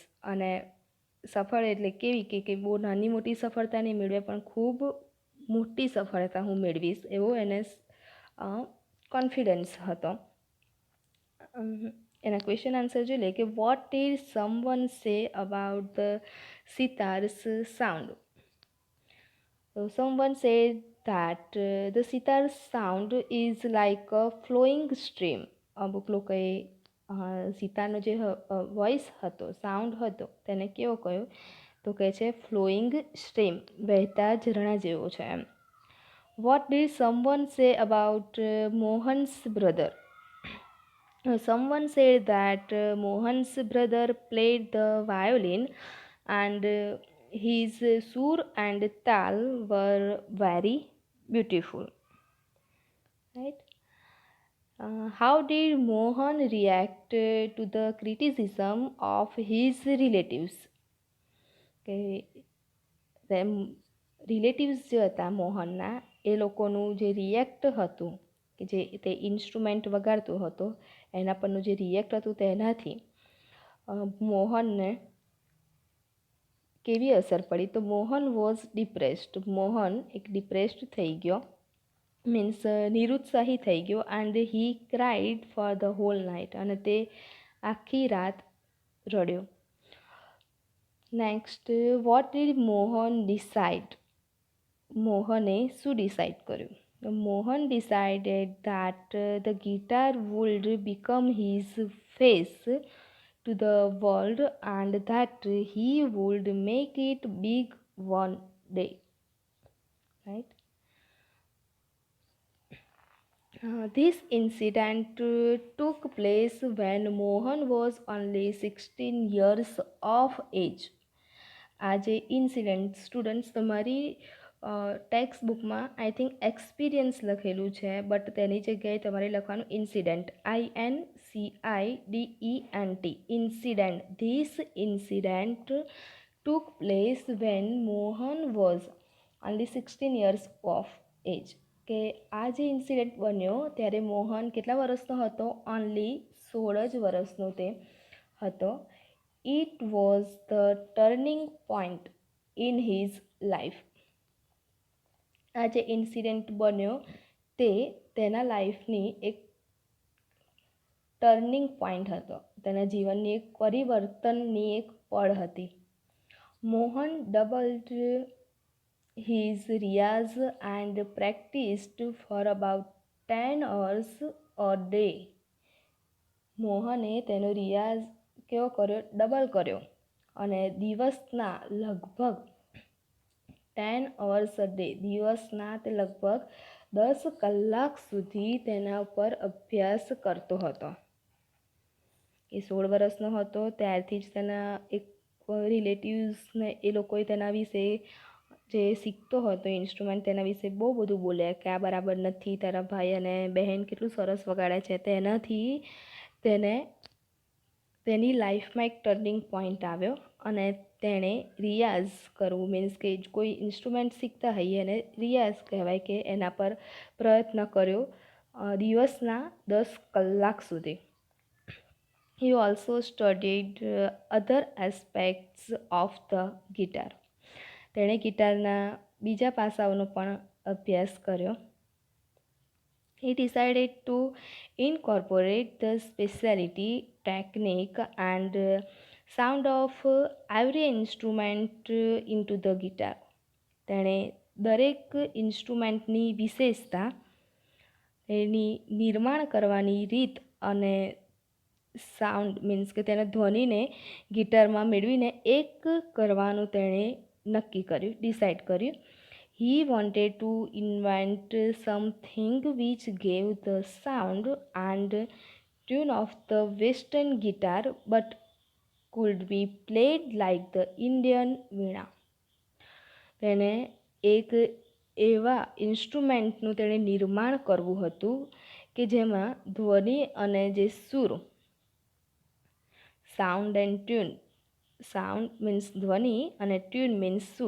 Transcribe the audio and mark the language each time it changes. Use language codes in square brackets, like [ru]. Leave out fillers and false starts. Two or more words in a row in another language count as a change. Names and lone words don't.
[gu] અને સફળ એટલે કેવી કે બહુ નાની મોટી સફળતા નહીં મેળવે, પણ ખૂબ મોટી સફળતા હું મેળવીશ, એવો એને કોન્ફિડન્સ હતો. [en] એના question answer [gu] જોઈ લે કે [en] What did someone say about the sitar's sound. So someone said that the sitar's sound is like a flowing stream. [gu] અમુક લોકોએ સિતારનો જે વોઇસ હતો, સાઉન્ડ હતો, તેને કેવો કહ્યો તો કહે છે [en] flowing stream, [gu] વહેતા ઝરણા જેવો છે એમ. [en] What did someone say about Mohan's brother. Someone said that Mohan's brother played the violin and his sur and tal were very beautiful. Right? How did Mohan react to the criticism of his relatives? [gu] કે રિલેટિવ્સ જે હતા મોહનના, એ લોકોનું જે રિએક્ટ હતું, કે જે તે ઇન્સ્ટ્રુમેન્ટ વગાડતો હતો એના પરનું જે રિએક્ટ હતું તેનાથી મોહનને કેવી અસર પડી. [en] તો Mohan was depressed. [gu] મોહન એક ડિપ્રેસ્ડ થઈ ગયો, મીન્સ નિરુત્સાહી થઈ ગયો. [en] And he cried for the whole night, [gu] અને તે આખી રાત રડ્યો. [en] Next, what did Mohan decide. [gu] મોહને શું ડિસાઇડ કર્યું? [en] Mohan decided that the guitar would become his face to the world and that he would make it big one day. Right? This incident took place when Mohan was only 16 years of age. [gu] આ જે [en] incident students [gu] તમારી [en] text book I think experience [gu] લખેલું છે, બટ તેની જગ્યાએ તમારે લખવાનું [en] incident, INCIDENT, incident. This incident took place when Mohan was only 16 years of age. [gu] કે આ જે ઇન્સિડન્ટ બન્યો ત્યારે મોહન કેટલા વર્ષનો હતો? ઓનલી 16 જ વર્ષનો તે હતો. [en] It was the turning point in his life. [gu] આ જે ઇન્સિડન્ટ બન્યો તે તેના લાઈફની એક [en] turning point [gu] હતો, તેના જીવનની એક પરિવર્તનની એક પળ હતી. [en] Mohan doubled his riyaz and practised for about 10 hours a day. [gu] મોહને તેનો રિયાઝ કેવો કર્યો? ડબલ કર્યો, અને દિવસના લગભગ [en] 10 hours a day, [gu] દિવસના તે લગભગ 10 કલાક સુધી તેના ઉપર અભ્યાસ કરતો હતો. એ 16 વર્ષનો હતો ત્યારથી જ તેના એક રિલેટિવ્સને એ લોકોએ તેના વિશે જે શીખતો હતો ઇન્સ્ટ્રુમેન્ટ, તેના વિશે બહુ બધું બોલ્યા કે આ બરાબર નથી, તારા ભાઈ અને બહેન કેટલું સરસ વગાડે છે. તેનાથી તેને તેની લાઈફમાં એક [en] turning point [gu] આવ્યો અને તેણે રિયાઝ કરવું, મીન્સ કે કોઈ ઇન્સ્ટ્રુમેન્ટ શીખતા હોઈએ એને રિયાઝ કહેવાય, કે એના પર પ્રયત્ન કર્યો દિવસના 10 કલાક સુધી. [en] He also studied other aspects of the guitar. [gu] તેણે ગિટારના બીજા પાસાઓનો પણ અભ્યાસ કર્યો. [en] He decided to incorporate the specialty, technique and sound of every instrument into the guitar. [gu] તેણે દરેક ઇન્સ્ટ્રુમેન્ટની વિશેષતા, એની નિર્માણ કરવાની રીત અને સાઉન્ડ, મીન્સ કે તેના ધ્વનિને ગિટારમાં મેળવીને એક કરવાનું તેણે નક્કી કર્યું, ડિસાઇડ કર્યું. [en] He wanted to invent something which gave the sound and tune of the Western guitar but could be played like the Indian વીણા. [gu] તેને એક એવા ઇન્સ્ટ્રુમેન્ટનું તેણે નિર્માણ કરવું હતું કે જેમાં ધ્વનિ અને જે સૂર, [en] sound and tune, sound means [gu] ધ્વનિ અને [en] tune means [gu] સૂર.